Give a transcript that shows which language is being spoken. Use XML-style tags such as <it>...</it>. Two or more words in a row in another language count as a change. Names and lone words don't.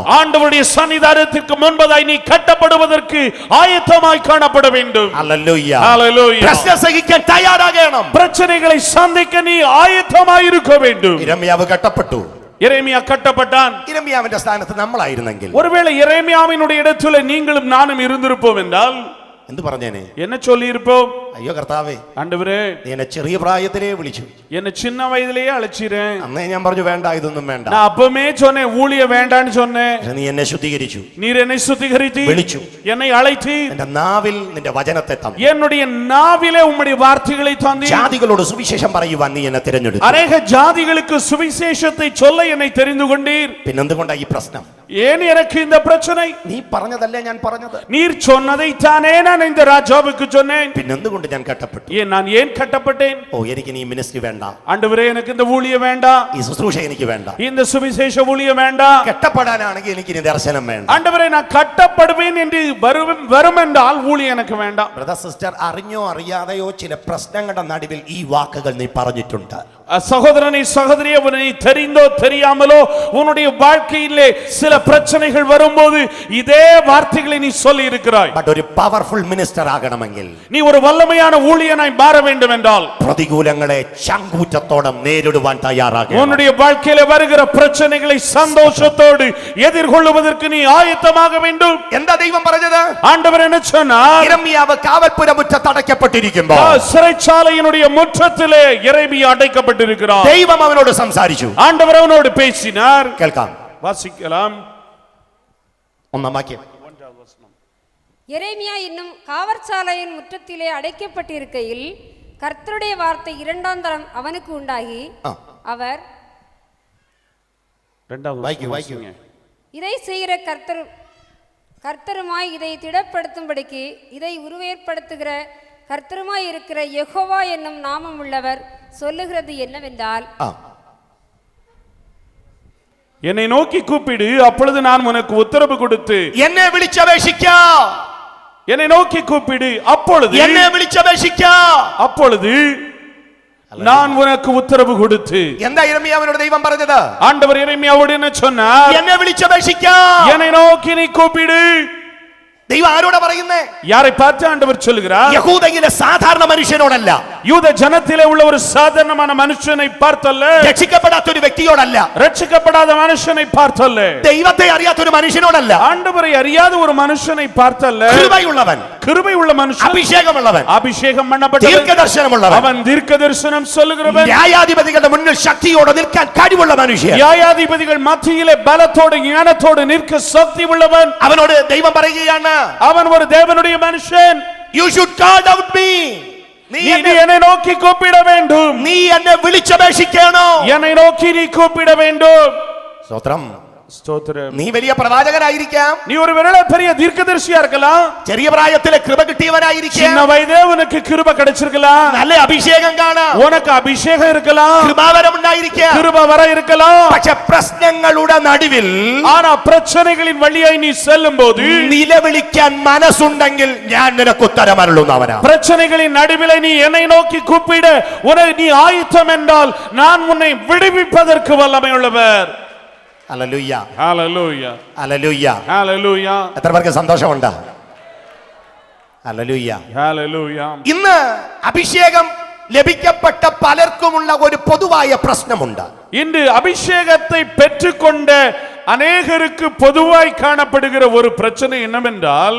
<ta>ஆண்டவருடைய சன்னிதானத்திற்கு முன்பதாய் நீ கட்டப்படுவதற்கு ஆயத்தமாய் காணப்பட வேண்டும். Hallelujah. Hallelujah.</ta> <ml>പ്രശ്നം സഹിക്കാൻ തയ്യാറാകണം.</ml> <ta>பிரச்சனைகளை சந்திக்க நீ ஆயத்தமாய் இருக்க வேண்டும்.</ta> <ml>യിരെമ്യാവ് കെട്ടപ്പെട്ടു.</ml> <ta>எரேமியா கட்டப்பட்டான்.</ta> <ml>യിരെമ്യാവിന്റെ സ്ഥാനത്ത് നമ്മളായിരുന്നെങ്കിൽ</ml> <ta>ஒருவேளை எரேமியாவினுடைய இடத்துல நீங்களும் நானும் இருந்திருப்போம் என்றால்,</ta> <ml>എന്ത് പറഞ്ഞേനെ?</ml> <ta>என்ன சொல்லி இருப்போம்?</ta> <ml>അയ്യോ കർത്താവേ,</ml> <ta>ஆண்டவரே</ta> <ml>നീ എന്നെ ചെറിയ പ്രായത്തിലേ വിളിച്ചു.</ml> <ta>என்ன சின்ன வயதிலேயே அழைச்சிரேன்.</ta> <ml>അന്നേ ഞാൻ പറഞ്ഞു വേണ്ട, ഇതൊന്നും വേണ്ട.</ml> <ta>நான் அப்பமே சொன்னேன் ஊழிய வேண்டான்னு சொன்னேன்.</ta> <ml>നീ എന്നെ ശുദ്ധീകരിച്ചു,</ml> <ta>நீர் என்னை சுத்திகரித்து</ta> <ml>വിളിച്ചു,</ml> <ta>என்னை அழைத்து</ta> <ml>എന്റെ നാവിൽ നിന്റെ വചനത്തെ തന്നു,</ml> <ta>என்னுடைய நாவிலே உம்முடைய வார்த்தைகளை தந்தீர்.</ta> <ml>ജാതികളോട് സുവിശേഷം പറയുവാൻ നീ എന്നെ തിരഞ്ഞെടുത്തു.</ml> <ta>அநேக ஜாதிகளுக்கு சுவிசேஷத்தை சொல்ல என்னை தெரிந்து கொண்டீர்.</ta> <ml>പിന്നെന്തുകൊണ്ടാ ഈ പ്രശ്നം?</ml> <ta>ஏன் எனக்கு இந்த பிரச்சனை?</ta> <ml>നീ പറഞ്ഞതല്ലേ ഞാൻ പറഞ്ഞത്?</ml> <ta>நீர் சொன்னதை தானே நான் இந்த ராஜாவுக்கு சொன்னேன்.</ta> <ml>പിന്നെന്തുകൊണ്ട് ഞാൻ കട്ടപ്പെട്ടു?</ml> <ta>நான் ஏன் கட்டப்பட்டேன்?</ta> <ml>ഓ, എനിക്ക് നീ മിനിസ്ട്രി വേണ്ട,</ml> <ta>ஆண்டவரே எனக்கு இந்த ஊழியம் வேண்டாம்,</ta> <ml>ഈ ശുശ്രൂഷ എനിക്ക് വേണ്ട.</ml> <ta>இந்த சுவிசேஷ ஊழியம் வேண்டாம்.</ta> <ml>കെട്ടപ്പെടാനാണെങ്കിൽ എനിക്ക് ഇനി ദർശനം വേണ്ട.</ml> <ta>ஆண்டவரே நான் கட்டப்படுவேன் என்று வரும் என்றால் ஊழியம் எனக்கு வேண்டாம்.</ta> <en>brother sister,</en> <ml>അറിഞ്ഞോ അറിയാതെയോ ചില പ്രശ്നങ്ങളുടെ നടുവിൽ ഈ വാക്കുകൾ നീ പറഞ്ഞിട്ടുണ്ട്.</ml> <ta>சகோதரனை சகோதரியே, உன்னை தெரிந்தோ தெரியாமலோ உன்னுடைய வாழ்க்கையிலே சில பிரச்சனைகள் வரும்போது இதே வார்த்தைகளை நீ சொல்லி இருக்கிறாய்.</ta> <ml>ബട്ട് ഒരു</ml> <en>powerful minister</en> <ml>ആകണമെങ്കിൽ,</ml> <ta>நீ ஒரு வல்லமையான ஊழியனாய் மாற வேண்டும் என்றால்,</ta> <ml>പ്രതികൂലങ്ങളെ ചങ്കൂറ്റത്തോടെ നേരിടുവാൻ തയ്യാറാകണം.</ml> <ta>உன்னுடைய வாழ்க்கையிலே வருகிற பிரச்சனைகளை சந்தோஷத்தோடு எதிர்கொள்வதற்கு நீ ஆயத்தமாக வேண்டும்.</ta> <ml>എന്താ ദൈവം പറഞ്ഞത്?</ml> <ta>ஆண்டவர் என்ன சொன்னார்?</ta> <ml>യിരെമ്യാവ് കാവൽപ്പുര മുറ്റത്ത് അടയ്ക്കപ്പെട്ടിരിക്കുമ്പോൾ</ml> <ta>சிறைச்சாலையினுடைய முற்றத்திலே எரேமியா அடைக்கப்பட்டிருக்கிறார்.</ta> <ml>ദൈവം അവനോട് സംസാരിച്ചു.</ml> <ta>ஆண்டவர் அவனோடு பேசினார்.</ta> <ml>കേൾക്കാം,</ml> <ta>வாசிக்கலாம்.</ta> <ml>ഒന്നാം വാക്യം.</ml> <ta>எரேமியா இன்னும் காவற்சாலையின் முற்றத்திலே அடைக்கப்பட்டிருக்கையில் கர்த்தருடைய வார்த்தை இரண்டாம் தரம் அவனுக்கு உண்டாகி, அவர் இதை செய்கிற கர்த்தருமாய் இதை திடப்படுத்தும்படிக்கு இதை உருவேற்படுத்துகிற கர்த்தருமாய் இருக்கிற யெகோவா என்னும் நாமம் உள்ளவர் சொல்லுகிறது என்னவென்றால், என்னை நோக்கி கூப்பிடு, அப்பொழுது நான் உனக்கு உத்தரவு கொடுத்து,</ta> <ml>എന്നെ വിളിച്ചപേക്ഷിക്ക.</ml> <ta>என்னை நோக்கி கூப்பிடு, அப்பொழுது</ta> <ml>എന്നെ വിളിച്ചപേക്ഷിക്ക.</ml> <ta>அப்பொழுது நான் உனக்கு உத்தரவு கொடுத்து.</ta> <ml>എന്താ യിരെമ്യാവിനോട് ദൈവം പറഞ്ഞത്?</ml> <ta>ஆண்டவர் எரேமியாவோடு என்ன சொன்னார்?</ta> <ml>എന്നെ വിളിച്ചപേക്ഷിക്ക.</ml> <ta>என்னை நோக்கி நீ கூப்பிடு.</ta> <ml>ദൈവം ആരോടാ പറയുന്നേ?</ml> <ta>யாரை பார்த்து ஆண்டவர் சொல்கிறார்?</ta> <ml>യഹൂദയിലെ സാധാരണ മനുഷ്യനോടല്ല,</ml> <ta>யூத ஜனத்திலே உள்ள ஒரு சாதாரணமான மனுஷனை பார்த்தல்ல,</ta> <ml>രക്ഷിക്കപ്പെടാത്ത ഒരു വ്യക്തിയോടല്ല,</ml> <ta>ரட்சிக்கப்படாத மனுஷனை பார்த்தல்ல,</ta> <ml>ദൈവത്തെ അറിയാത്ത ഒരു മനുഷ്യനോടല്ല,</ml> <ta>ஆண்டவரை அறியாத ஒரு மனுஷனை பார்த்தல்ல,</ta> <ml>കൃപയുള്ളവൻ,</ml> <ta>கிருபை உள்ள மனுஷன்,</ta> <ml>അഭിഷേകമുള്ളവൻ,</ml> <ta>அபிஷேகம் பண்ணப்பட்டவன்,</ta> <ml>ദീർഘദർശനമുള്ളവൻ,</ml> <ta>அவன் தீர்க்கதரிசனம் சொல்லுகிறவன்,</ta> <ml>ന്യായാധിപതികളുടെ മുന്നിൽ ശക്തിയോടെ നിൽക്കാൻ കഴിവുള്ള മനുഷ്യൻ,</ml> <ta>ന്യായാധിപதிகள் மத்தியிலே பலத்தோடு ஞானத்தோடு நிற்க சக்தி உள்ளவன்.</ta> <ml>അവനോട് ദൈവം പറയുകയാണ്,</ml> <ta>அவன் ஒரு தேவனுடைய மனுஷன்.</ta> <en>you should call out me.</en> <ta>நீ என்னை நோக்கி கூப்பிட வேண்டும்.</ta> <ml>നീ എന്നെ വിളിച്ചപേക്ഷിക്കണം.</ml> <ta>என்னை நோக்கி நீ கூப்பிட வேண்டும்.</ta> <ml>സ്തോത്രം.</ml> <ta>ஸ்தோத்திரம்.</ta> <ml>നീ വലിയ പ്രവാചകനായിരിക്കാം,</ml> <ta>நீ ஒரு வேளை பெரிய தீர்க்கதரிசியா இருக்கலாம்,</ta> <ml>ചെറിയ പ്രായത്തിലെ കൃപ കിട്ടിയവനായിരിക്കാം,</ml> <ta>சின்ன வயதே உனக்கு கிருபை கிடைச்சிருக்கலாம்,</ta> <ml>നല്ല അഭിഷേകം കാണാം,</ml> <ta>உனக்கு அபிஷேகம் இருக்கலாம்,</ta> <ml>കൃപാവരം ഉണ്ടായിരിക്കാം,</ml> <ta>கிருபை வர இருக்கலாம்.</ta> <ml>പക്ഷെ പ്രശ്നങ്ങളുടെ നടുവിൽ</ml> <ta>ஆனா பிரச்சனைகளின் வழியாய் நீ செல்லும் போது</ta> <ml>നിലവിളിക്കാൻ മനസ്സുണ്ടെങ്കിൽ ഞാൻ നിനക്ക് ഉത്തരമരുളുന്നവനാ.</ml> <ta>பிரச்சனைகளின் நடுவிலே நீ என்னை நோக்கி கூப்பிட உனக்கு நீ ஆயத்தம் என்றால் நான் உன்னை விடுவிப்பதற்கு வல்லமை உள்ளவர்.</ta> <ml>ഹല്ലേലൂയ, ഹല്ലേലൂയ, ഹല്ലേലൂയ, ഹല്ലേലൂയ. എത്ര പേർക്ക് സന്തോഷമുണ്ട്? ഹല്ലേലൂയ, ഹല്ലേലൂയ. ഇന്ന് അഭിഷേകം ലഭിക്കപ്പെട്ട പലർക്കുമുള്ള ഒരു പൊതുവായ പ്രശ്നമുണ്ട്.</ml> <ta>இன்று அபிஷேகத்தை பெற்றுக்கொண்ட அநேகருக்கு பொதுவாய் காணப்படுகிற ஒரு பிரச்சனை என்னவென்றால்,</ta>